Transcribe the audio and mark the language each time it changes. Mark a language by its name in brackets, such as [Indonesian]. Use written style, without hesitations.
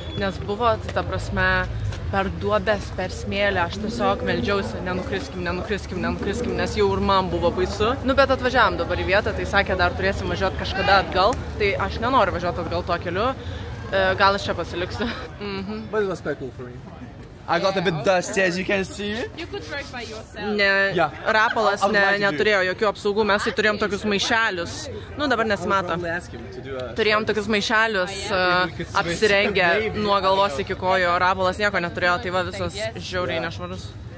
[Lithuanian] Nes buvo, tai ta prasme, per duobes, per smėlę, aš tiesiog meldžiausi, nenukriskim, nes jau ir man buvo baisu. Nu, bet atvažiavam dabar į vietą, tai sakė, dar turėsim važiuoti kažkada atgal, tai aš nenoriu važiuoti atgal tuo keliu, gal aš čia pasiliksiu. [English] But it was quite cool for me. I got a bit dusty, as you can see. You could drive by yourself. [Lithuanian] Ne, Rapolas neturėjo jokių apsaugų, mes tai turėjom tokius maišelius. Nu, dabar nesimato. Turėjom tokius maišelius apsirengę nuo galvos iki kojo, Rapolas nieko neturėjo, tai va visas žiauriai nešvarus.